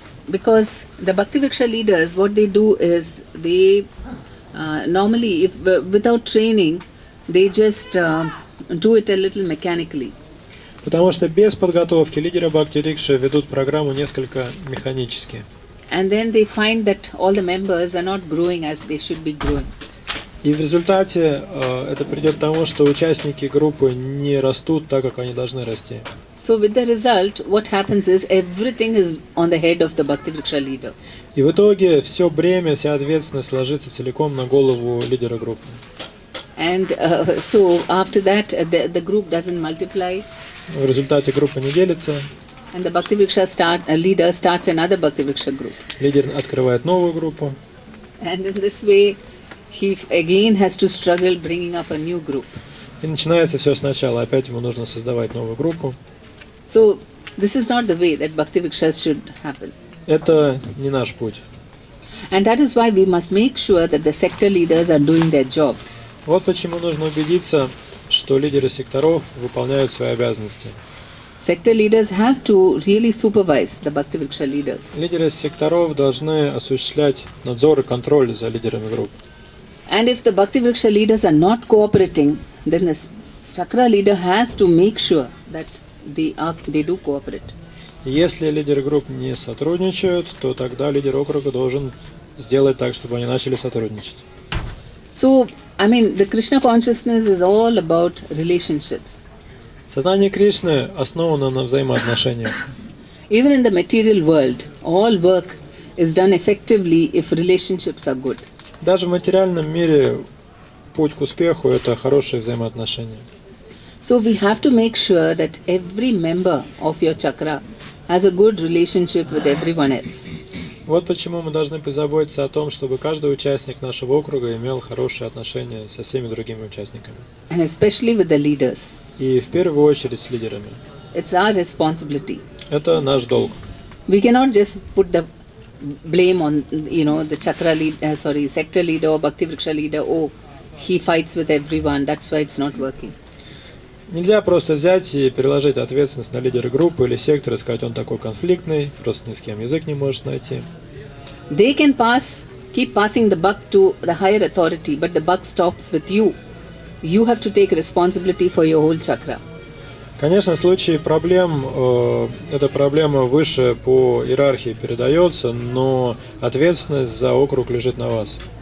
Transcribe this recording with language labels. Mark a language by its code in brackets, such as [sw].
[en] Because the bhakti-врикша leaders, what they do is they normally, without training, they just do it a little mechanically. [ru] Потому что без подготовки лидеры бхакти-врикши ведут программу несколько механически. [en] And then they find that all the members are not growing as they should be growing. [ru] И в результате это придет к тому, что участники группы не растут так, как они должны расти. [en] So with the result, what happens is everything is on the head of the bhakti-врикша leader. [ru] И в итоге все бремя, вся ответственность ложится целиком на голову лидера группы. [en] And so after that, the group doesn't multiply. [ru] В результате группа не делится. [en] And the bhakti-врикша leader starts another bhakti-врикша group. [ru] Лидер открывает новую группу. [en] And in this way, he again has to struggle bringing up a new group. [ru] И начинается все сначала. Опять ему нужно создавать новую группу. [en] So this is not the way that bhakti-vrikshas should happen. [ru] Это не наш путь. [en] And that is why we must make sure that the sector leaders are doing their job. [ru] Вот почему нужно убедиться, что лидеры секторов выполняют свои обязанности. [en] Sector leaders have to really supervise the bhakti-врикша leaders. [ru] Лидеры секторов должны осуществлять надзор и контроль за лидерами групп. [en] And if the bhakti-врикша leaders are not cooperating, then the chakra leader has to make sure that they do cooperate. [ru] Если лидеры групп не сотрудничают, то тогда лидер округа должен сделать так, чтобы они начали сотрудничать. [en] So, the Krishna consciousness is all about relationships. [ru] Сознание Кришны основано на взаимоотношениях. [en] Even in the material world, all work is done effectively if relationships are good. [ru] Даже в материальном мире путь к успеху – это хорошие взаимоотношения. [en] So we have to make sure that every member of your chakra has a good relationship with everyone else. [ru] Вот почему мы должны позаботиться о том, чтобы каждый участник нашего округа имел хорошие отношения со всеми другими участниками. [en] And especially with the leaders. [ru] И в первую очередь с лидерами. [en] It's our responsibility. [ru] Это наш долг. [en] We cannot just put the blame on, the chakra sector leader or bhakti-vriksha leader. Oh, he fights with everyone, that's why it's not working. [ru] Нельзя просто взять и переложить ответственность на лидера группы или сектора и сказать, он такой конфликтный, просто ни с кем язык не может найти. [en] They can keep passing the buck to the higher authority, but the buck stops with you. You have to take responsibility for your whole chakra. [ru] Конечно, в случае проблем, эта проблема выше по иерархии передается, но ответственность за округ лежит на вас.